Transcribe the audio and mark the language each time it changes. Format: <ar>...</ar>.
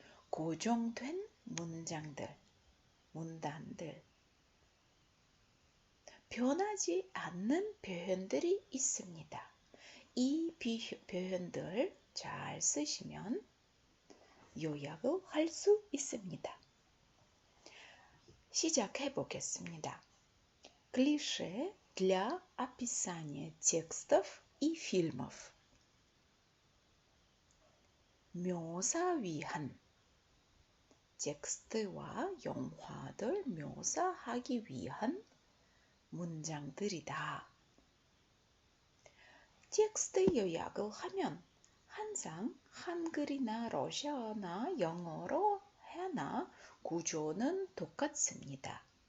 <ko>고정된 문장들, 문단들. 변하지 않는 표현들이 있습니다. 이 표현들 잘 쓰시면 요약을 할 수 있습니다. 시작해 보겠습니다.</ko> <ru>Клише для описания текстов и фильмов.</ru> <ko>묘사 위한 텍스트와 영화들 묘사하기 위한 문장들이다. 텍스트 요약을 하면 항상 한글이나 러시아어나 영어로 하나 구조는 똑같습니다.</ko>